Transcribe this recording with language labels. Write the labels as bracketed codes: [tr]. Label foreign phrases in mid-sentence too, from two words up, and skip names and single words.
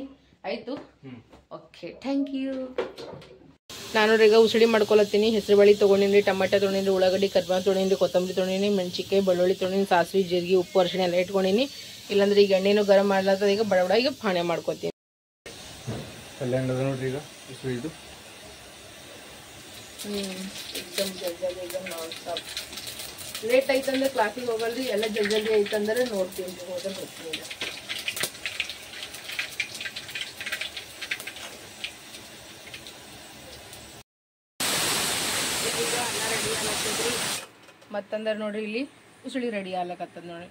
[kn] ಆಯಿತು, ಓಕೆ, [en] thank you. [kn] ನಾನು ಈಗ ಉಸಳಿ ಮಾಡ್ಕೊಲತ್ತೀನಿ. ಹೆಸರು ಬೇಳೆ ತೊಗೊಂಡಿನಿ, ಟಮಾಟೆ ತೊಗೊಂಡಿನಿ, ಉಳ್ಳಾಗಡ್ಡಿ ಕರ್ಬೇವು ತೊಗೊಂಡಿನಿ, ಕೊತ್ತಂಬರಿ ತೊಗೊಂಡಿನಿ, ಮೆಣಸಿನ್ಕಾಯಿ, ಬೆಳ್ಳುಳ್ಳಿ ತೊಗೊಂಡಿನಿ, ಸಾಸಿವೆ, ಜೀರಿಗೆ, ಉಪ್ಪು, ಅರಿಶಿಣ ಎಲ್ಲ ಇಟ್ಕೊಂಡಿನಿ. ಇಲ್ಲಾಂದ್ರೆ ಈಗ ಎಣ್ಣೆನೂ ಗರಂ ಮಾಡ್ಲತ್ತದ. ಈಗ ಬಡ ಬಡ ಈಗ ಪಾಣೆ ಮಾಡ್ಕೊತೀನಿ. ಪಲ್ಯ ನೋಡ್ರಿ. ಈಗ ಉಸಳಿದು [hi] एकदम जल्दी एकदम [en] non stop. [kn] ಲೇಟ್ ಐತಂದ್ರೆ ಕ್ಲಾಸಿಗೆ ಹೋಗಲ್ರಿ. ಎಲ್ಲ ಜಲ್ದಿ ಐತಂದ್ರೆ ನೋಡ್ತೀನಿ, ಹೋದ್ರೆ ಹೋಗ್ತೀನಿ. ಈಗ ಅನ್ನ ರೆಡಿ ಆಗತ್ತದ್ರಿ. ಮತ್ತಂದ್ರೆ ನೋಡ್ರಿ ಇಲ್ಲಿ ಉಸುಳಿ ರೆಡಿ ಆಗ್ಲಕತ್ತದ ನೋಡಿ.